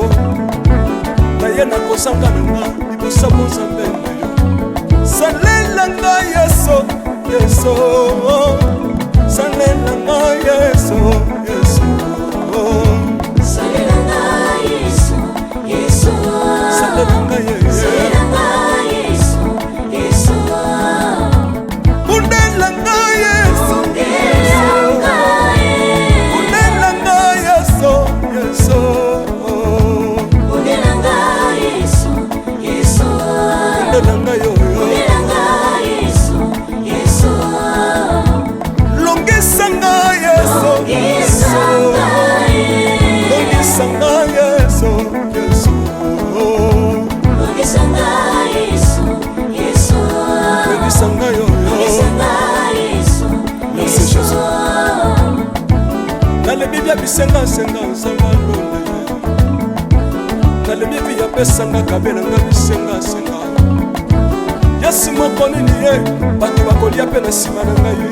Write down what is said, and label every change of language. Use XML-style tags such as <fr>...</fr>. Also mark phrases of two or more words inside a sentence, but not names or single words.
<ln>Na ye na kosanga na nga libosa bonsambe na yo. Salela nga yeso yeso. Salela nga yeso yeso. Salela nga yeso yeso. Salela nga yeso yeso. Undela nga yeso undela nga yeso yeso. Undela nga yeso yeso. Undela nga yo yo. Longisanga yeso yeso. Longisanga yeso yeso. Longisanga yeso yeso. Longisanga yo yo.</ln> <fr>Merci Jésus.</fr> <ln>Nalebi bia bisenga senga sanga lole. Nalebi bia pesanga kabela nga bisenga senga. Yesu moko nini ye bato bakolia pe na sima na ngai.</ln>